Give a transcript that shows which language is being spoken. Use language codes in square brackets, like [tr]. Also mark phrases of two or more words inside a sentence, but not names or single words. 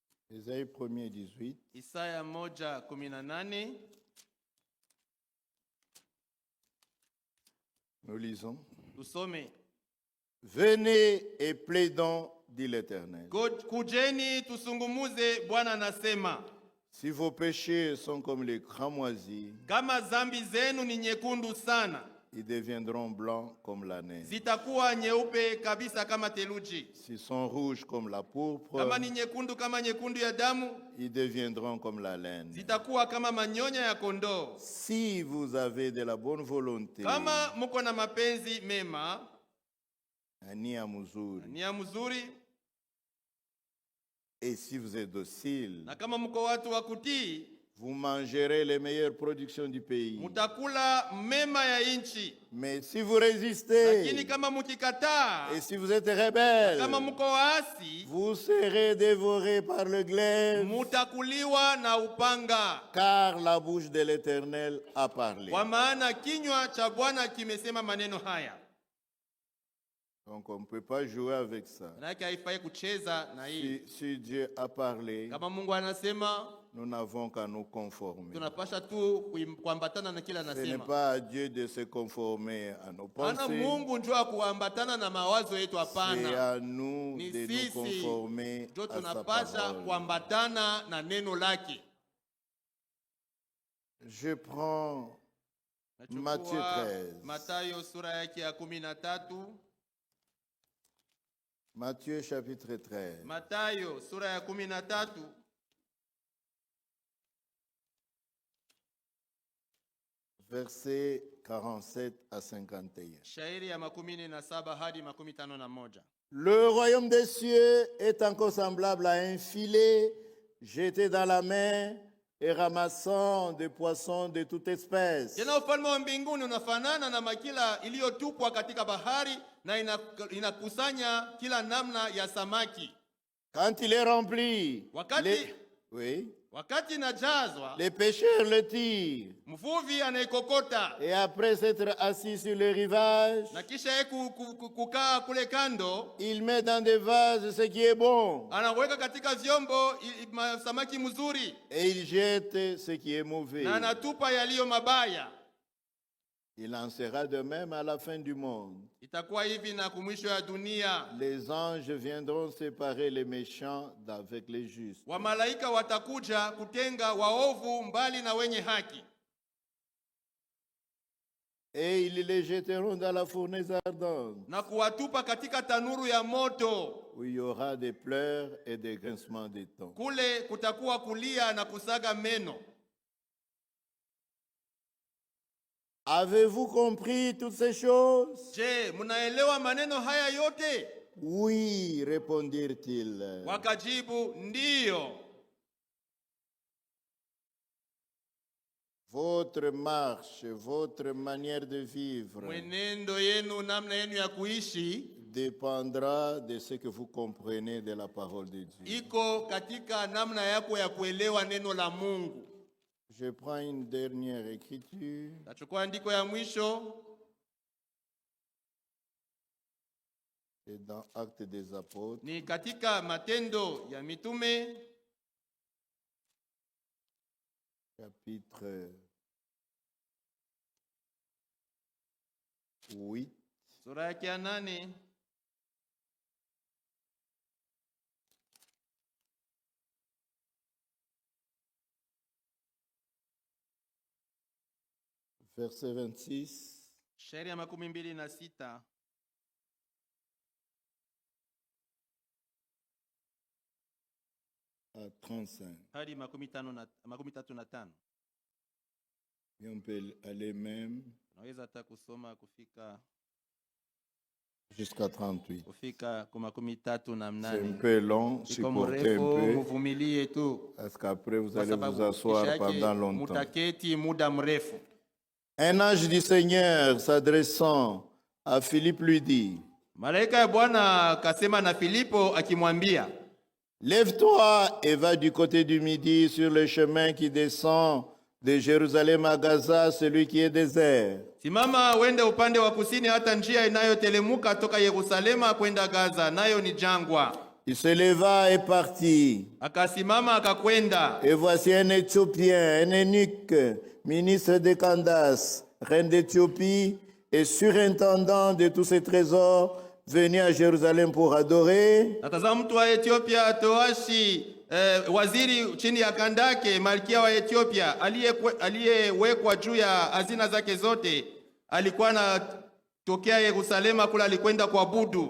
[fr] Ésaïe 1er 18. [sw] Isaya 1:18. [fr] Nous lisons. [sw] Tusome. [fr] Venez et plaidons, dit l'Éternel. [sw] Kujeni tusungumuze, Bwana anasema. [fr] Si vos péchés sont comme les cramoisis, [sw] Kama zambi zenu ni nyekundu sana, [fr] ils deviendront blancs comme la neige. [sw] zitakuwa nyeupe kabisa kama theluji. [fr] S'ils sont rouges comme la pourpre, [sw] Kama ni nyekundu kama nyekundu ya damu, [fr] ils deviendront comme la laine. [sw] zitakuwa kama manyonya ya kondoo. [fr] Si vous avez de la bonne volonté, [sw] Kama muko na mapenzi mema, nia mzuri, nia mzuri, [fr] et si vous êtes docile, [sw] na kama muko watu wa kutii, [fr] vous mangerez les meilleures productions du pays. [sw] mutakula mema ya inchi. [fr] Mais si vous résistez, [sw] Lakini kama mukikataa, [fr] et si vous êtes rebelle, [sw] kama muko waasi, [fr] vous serez dévorés par le glaive, [sw] mutakuliwa na upanga. [fr] car la bouche de l'Éternel a parlé. [sw] Kwa maana kinywa cha Bwana kimesema maneno haya. [fr] Donc on ne peut pas jouer avec ça. [sw] Manake haifai kucheza na hii. [fr] Si Dieu a parlé, [sw] Kama Mungu anasema, [fr] nous n'avons qu'à nous conformer. [sw] tunapasha tu kuambatana na kila [fr] Ce n'est [sw] anasema. [fr] pas à Dieu de se conformer à nos [sw] Ana [fr] pensées, [sw] Mungu njoo kuambatana na mawazo yetu, [fr] c'est [sw] hapana. [fr] à nous [sw] Ni [fr] de nous [sw] sisi [fr] conformer [sw] njoo [fr] à sa [sw] tunapasha [fr] parole. [sw] kuambatana na neno lake. [fr] Je prends [sw] Nachukua [fr] Matthieu 13. [sw] Mathayo sura yake ya 13. [fr] Matthieu chapitre 13. [sw] Mathayo sura ya 13. [fr] Versets 47 à 51. [sw] Shairi ya 17 hadi 51. [fr] Le royaume des cieux est encore semblable à un filet jeté dans la mer et ramassant des poissons de toute espèce. [sw] Tena ufalme wa mbinguni unafanana na makila iliyotupwa katika bahari na inakusanya kila namna ya samaki. [fr] Quand il est rempli, [sw] Wakati inajazwa, [fr] les pêcheurs le tirent. [sw] mvuvi anaikokota, [fr] Et après s'être assis sur le rivage, [sw] na kisha yeye kukaa kule kando, [fr] il met dans des vases ce qui est bon. [sw] anaweka katika vyombo samaki mzuri, [fr] Et il jette ce qui est mauvais. [sw] na anatupa yaliyo mabaya. [fr] Il en sera de même à la fin du monde. [sw] Itakuwa hivi na kumwisho ya dunia. [fr] Les anges viendront séparer les méchants d'avec les justes. [sw] Wamalaika watakuja kutenga waovu mbali na wenye haki. [fr] Et ils les jetteront dans la fournaise ardente, [sw] Na kuwatupa katika tanuru ya moto. [fr] où il y aura des pleurs et des grincements des dents. [sw] Kule kutakuwa kulia na kusaga meno. [fr] Avez-vous compris toutes ces choses? [sw] Je, munaelewa maneno haya yote? [fr] Oui, répondirent-ils. [sw] Wakajibu, ndiyo. [fr] Votre marche, votre manière de vivre [sw] Mwenendo yenu, namna yenu ya kuishi [fr] dépendra de ce que vous comprenez de la parole de Dieu. [sw] iko katika namna yako ya kuelewa neno la Mungu. [fr] Je prends une dernière écriture. [sw] Nachukua andiko ya mwisho. [fr] C'est dans Actes des Apôtres, [sw] Ni katika Matendo ya Mitume [fr] chapitre 8, [sw] sura yake ya 8. [fr] verset 26 [sw] Shairi ya 26 [fr] à 35. [sw] hadi 35. [fr] Et on peut aller même [sw] Naweza hata kusoma kufika [fr] jusqu'à 38. [sw] kwa [fr] C'est un [sw] 38. [fr] peu long, supportez un peu, [sw] Muvumilie tu. [fr] parce qu'après vous [sw] Kwa [fr] allez vous [sw] sababu [fr] asseoir [sw] kisha yake [fr] pendant longtemps. [sw] mutaketi muda mrefu. [fr] Un ange du Seigneur s'adressant à Philippe lui dit, [sw] Malaika ya Bwana akasema na Filipo akimwambia, [fr] lève-toi et va du côté du midi sur le chemin qui descend de Jérusalem à Gaza, celui qui est désert. [sw] simama wende upande wa kusini hata njia inayotelemuka toka Yerusalema kwenda Gaza, nayo ni jangwa. [fr] Il se leva et partit. [sw] Akasimama akakwenda. [fr] Et voici un Éthiopien, un eunuque, ministre de Candace, reine d'Éthiopie, et surintendant de tous ses trésors, venu à Jérusalem pour adorer. [sw] Natazama mtu wa Ethiopia Toashi, waziri chini ya Kandake, malkia wa Ethiopia, aliyewekwa juu ya hazina zake zote, alikuwa na tokea Yerusalema kula alikwenda kuabudu.